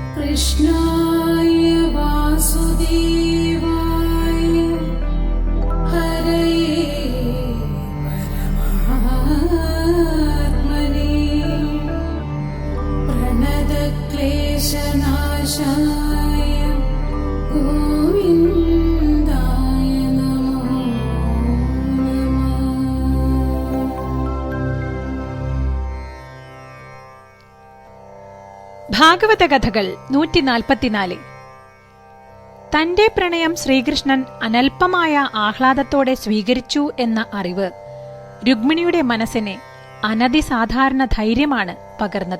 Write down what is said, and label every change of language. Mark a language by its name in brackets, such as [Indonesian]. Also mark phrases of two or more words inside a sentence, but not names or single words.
[Sanskrit] कृष्णाय वासुदेवाय हरये परमात्मने प्रणतक्लेशनाशाय गोविन्दाय नमो नमः. [Malayalam] ഭാഗവത കഥകൾ 144. തന്റെ പ്രണയം ശ്രീകൃഷ്ണൻ അനൽപമായ ആഹ്ലാദത്തോടെ സ്വീകരിച്ചു എന്ന അറിവ് രുക്മിണിയുടെ മനസ്സിനെ അനതിസാധാരണ ധൈര്യമാണ് പകർന്നത്.